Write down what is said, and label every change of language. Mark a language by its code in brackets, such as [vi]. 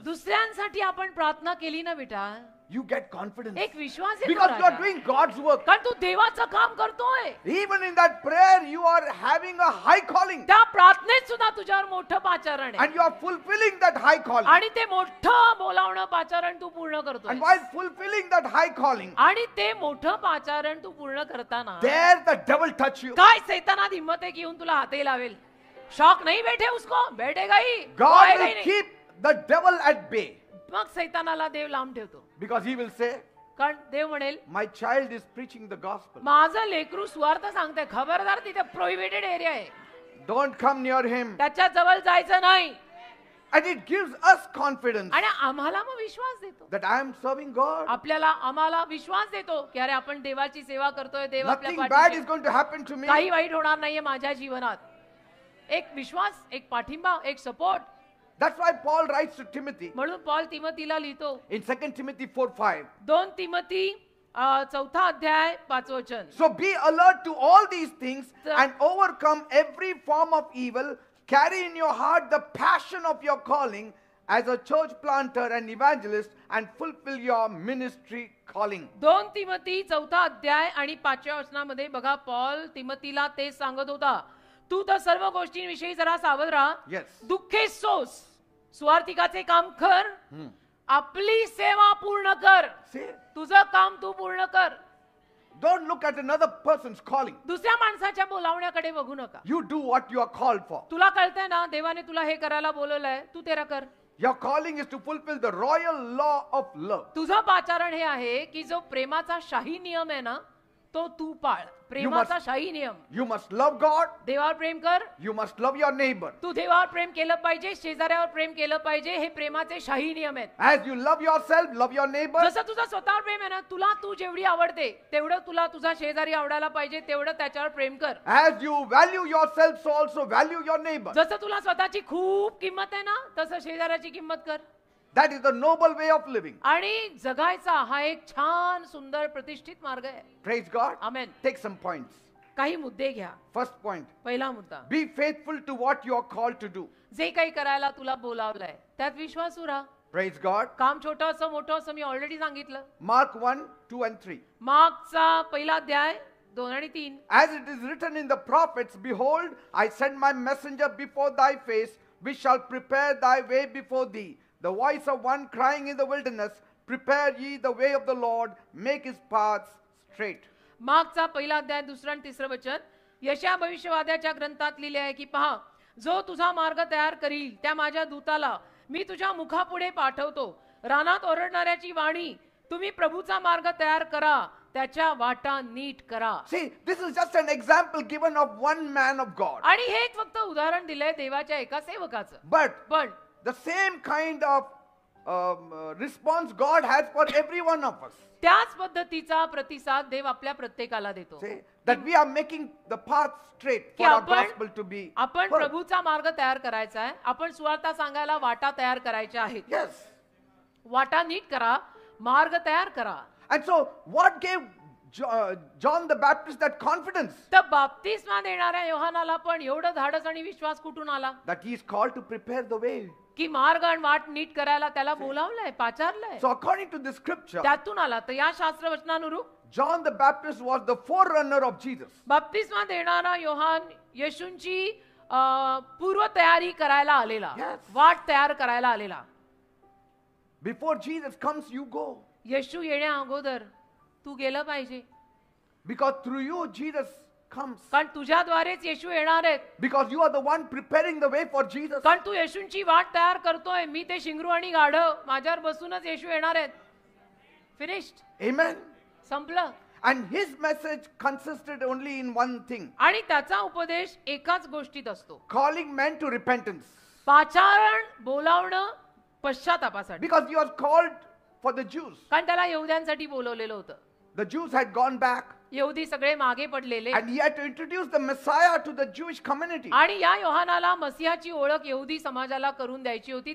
[mr] दुसऱ्यांसाठी आपण प्रार्थना केली ना बेटा, [en] you get confidence. [mr] एक विश्वास येतो [en] Because you are [mr] Raja. [en] doing God's work. [mr] कारण तू देवाचं काम करतोय. [en] Even in that prayer, you are having a high calling. [mr] त्या प्रार्थनेत सुद्धा तुझ्यावर मोठं पाचारण आहे. [en] And you are fulfilling that high calling. [mr] आणि ते मोठं बोलावणं पाचारण तू पूर्ण करतोय. [en] And while fulfilling that high calling, [mr] आणि ते मोठं पाचारण तू पूर्ण करताना [en] there the devil touch you. [mr] काय सैतानात हिम्मत आहे की येऊन तुला हातही लावेल. [hi] शॉक नहीं बैठे उसको, बैठेगा ही. [en] God [hi] आएगा ही [en] will [hi] नहीं. [en] keep the devil at bay. [mr] मग सैतानाला देव लांब ठेवतो. [en] Because he will say, [mr] कारण देव म्हणेल [en] my child is preaching the gospel. [mr] माझं लेकरू सुवार्थ सांगते. खबरदार, तिथे [en] prohibited area [mr] आहे. [en] Don't come near him. [mr] त्याच्या जवळ जायचं नाही. [en] And it gives us confidence [mr] आणि आम्हाला मग विश्वास देतो. [en] that I am serving God. [mr] आम्हाला विश्वास देतो की अरे आपण देवाची सेवा करतोय. देव आपल्या [en] Nothing bad [mr] पाठीशी. [en] is going to happen to me. [mr] काही वाईट होणार नाहीये माझ्या जीवनात. एक विश्वास, एक पाठिंबा, एक support. [en] That's why Paul writes to Timothy [mr] म्हणून पॉल तिमोथीला लिहितो. [en] in 2 Timothy 4:5. [mr] 2 तिमोथी 4 अध्याय 5 वचन. [en] So be alert to all these things The- and overcome every form of evil. Carry in your heart the passion of your calling as a church planter and evangelist and fulfill your ministry calling. [mr] 2 Timothy 4 अध्याय आणि 5व्या वचनामध्ये बघा Paul तिमोथीला तेच सांगत होता. तू तर सर्व गोष्टींविषयी जरा सावध राहा. [en] Yes. [mr] दुःखे सोस, स्वार्थिकाचे काम कर, आपली सेवा पूर्ण कर. [en] See, [mr] तुझं काम तू पूर्ण कर. [en] don't look at another person's calling. [mr] दुसऱ्या माणसाच्या बोलावण्याकडे बघू नका. [en] You do what you are called for. [mr] तुला कळतंय ना देवाने तुला हे करायला बोलवलंय, तू तेरा कर. [en] Your calling is to fulfill the royal law of love. [mr] तुझं पाचारण हे आहे की जो प्रेमाचा शाही नियम आहे ना तो तू पाळ. प्रेमाचा शाही नियम. [en] You must love God. [mr] देवावर प्रेम कर. [en] You must love your neighbor. [mr] तू देवावर प्रेम केलं पाहिजे, शेजाऱ्यावर प्रेम केलं पाहिजे. हे प्रेमाचे शाही नियम आहेत. [en] As you love yourself, love your neighbor. [mr] जसं तुझं स्वतःवर प्रेम आहे ना, तुला तू जेवढी आवडते तेवढं तुला तुझा शेजारी आवडायला पाहिजे, तेवढं त्याच्यावर प्रेम कर. [en] As you value yourself, so also value your neighbor. [mr] जसं तुला स्वतःची खूप किंमत आहे ना तसं शेजाऱ्याची किंमत कर. [en] That is the noble way of living. [mr] आणि जगायचा हा एक छान सुंदर प्रतिष्ठित मार्ग आहे. [en] Praise God. [mr] आमेन. [en] Take some points. [mr] काही मुद्दे घ्या. [en] First point, [mr] पहिला मुद्दा, [en] be faithful to what you are called to do. [mr] जे काही करायला तुला बोलावलंय त्यात विश्वासू राहा. [en] Praise God. [mr] काम छोटं असं मोठं असं मी ऑलरेडी सांगितलं. [en] Mark 1, 2 and 3. [mr] मार्कचा पहिला अध्याय 2 आणि 3. [en] As it is written in the prophets, behold, I send my messenger before thy face, which shall prepare thy way before thee. The voice of one crying in the wilderness, prepare ye the way of the Lord, make his paths straight. [mr] मार्कचा पहिला अध्याय 2 आणि 3 वचन. यशया भविष्यवाद्याच्या ग्रंथात लिहिले आहे की पहा, जो तुझा मार्ग तयार करील त्या माझ्या दूताला मी तुझ्या मुखापुढे पाठवतो. रानात ओरडणाऱ्याची वाणी, तुम्ही प्रभूचा मार्ग तयार करा, त्याच्या वाटा नीट करा. [en] See, this is just an example given of one man of God. [mr] आणि हे एक फक्त उदाहरण दिलंय देवाच्या एका सेवकाचं. [en] But the same kind of response God has for every one of us. [mr] त्याच पद्धतीचा प्रतिसाद देव आपल्या प्रत्येकाला देतो. [en] Say that we are making the path straight [mr] की [en] for our gospel to be [mr] आपण [en] heard. [mr] प्रभूचा मार्ग तयार करायचा आहे. आपण सुवार्ता सांगायला वाटा तयार करायच्या आहेत. [en] Yes. [mr] वाटा नीट करा, मार्ग तयार करा. [en] And so what gave John the Baptist that confidence [mr] तर बाप्तिस्मा देणाऱ्या योहानाला पण एवढं धाडस आणि विश्वास कुठून आला [en] that he is called to prepare the way? [mr] की मार्ग आणि वाट नीट करायला त्याला बोलावलंय, पाचारलंय. [en] So according to this scripture, [mr] त्यातून आला. तर या शास्त्र वचनानुरूप [en] John the Baptist was the forerunner of Jesus. [mr] बाप्तिस्मा देणारा योहान येशूंची पूर्व तयारी करायला आलेला, [en] Yes. [mr] वाट तयार करायला आलेला. [en] Before Jesus comes, you go. [mr] येशू येण्या अगोदर तू गेलं पाहिजे. [en] Because through you, Jesus comes. [mr] कारण तुझ्याद्वारेच येशू येणार आहेत. [en] Because you are the one preparing the way for Jesus. [mr] कारण तू येशूंची वाट तयार करतोय. मी ते शिंगरू आणि गाढव माझ्यावर बसूनच येशू येणार आहेत. [en] Finished. Amen. [mr] संपलं. [en] And his message consisted only in one thing. [mr] आणि त्याचा उपदेश एकाच गोष्टीत असतो. [en] Calling men to repentance. [mr] पाचारण बोलावणं पश्चातापासाठी. [en] Because he was called for the Jews. [mr] कारण त्याला यहुद्यांसाठी बोलवलेलं होतं. [en] The Jews had gone back. [mr] यहुदी सगळे मागे पडलेले. [en] And he had to introduce the Messiah to the Jewish community. [mr] आणि या योहानाला मसीहाची ओळख यहुदी समाजाला करून द्यायची होती.